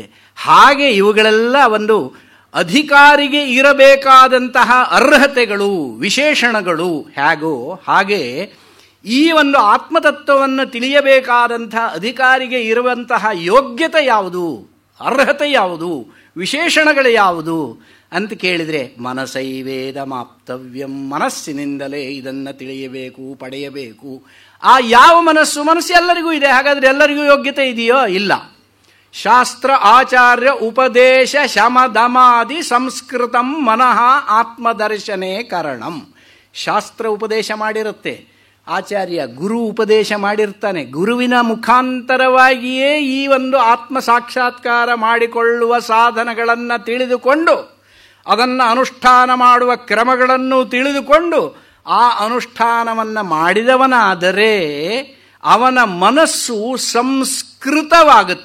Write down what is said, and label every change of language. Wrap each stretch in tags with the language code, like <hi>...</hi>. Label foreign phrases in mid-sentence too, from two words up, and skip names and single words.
<kn>ಹಾಗೆ ಇವುಗಳೆಲ್ಲ ಒಂದು ಅಧಿಕಾರಿಗೆ ಇರಬೇಕಾದಂತಹ ಅರ್ಹತೆಗಳು, ವಿಶೇಷಣಗಳು ಹೇಗೋ ಹಾಗೆ ಈ ಒಂದು ಆತ್ಮತತ್ವವನ್ನು ತಿಳಿಯಬೇಕಾದಂತಹ ಅಧಿಕಾರಿಗೆ ಇರುವಂತಹ ಯೋಗ್ಯತೆ ಯಾವುದು, ಅರ್ಹತೆ ಯಾವುದು, ವಿಶೇಷಣಗಳು ಯಾವುದು ಅಂತ ಕೇಳಿದರೆ</kn> <sa>ಮನಸೈವೇದ ಮಾಪ್ತವ್ಯಂ,</sa> <kn>ಮನಸ್ಸಿನಿಂದಲೇ ಇದನ್ನು ತಿಳಿಯಬೇಕು, ಪಡೆಯಬೇಕು. ಆ ಯಾವ ಮನಸ್ಸು ಎಲ್ಲರಿಗೂ ಇದೆ. ಹಾಗಾದರೆ ಎಲ್ಲರಿಗೂ ಯೋಗ್ಯತೆ ಇದೆಯೋ? ಇಲ್ಲ.</kn> <sa>ಶಾಸ್ತ್ರ ಆಚಾರ್ಯ ಉಪದೇಶ ಶಮದಮಾದಿ ಸಂಸ್ಕೃತಂ ಮನಃ ಆತ್ಮದರ್ಶನೇ ಕರಣಂ.</sa> <kn>ಶಾಸ್ತ್ರ ಉಪದೇಶ ಮಾಡಿರುತ್ತೆ, ಆಚಾರ್ಯ ಗುರು ಉಪದೇಶ ಮಾಡಿರ್ತಾನೆ. ಗುರುವಿನ ಮುಖಾಂತರವಾಗಿಯೇ ಈ ಒಂದು ಆತ್ಮ ಸಾಕ್ಷಾತ್ಕಾರ ಮಾಡಿಕೊಳ್ಳುವ ಸಾಧನಗಳನ್ನು ತಿಳಿದುಕೊಂಡು ಅದನ್ನು ಅನುಷ್ಠಾನ ಮಾಡುವ ಕ್ರಮಗಳನ್ನು ತಿಳಿದುಕೊಂಡು ಆ ಅನುಷ್ಠಾನವನ್ನು ಮಾಡಿದವನಾದರೆ ಅವನ ಮನಸ್ಸು ಸಂಸ್ಕೃತವಾಗುತ್ತೆ.</kn>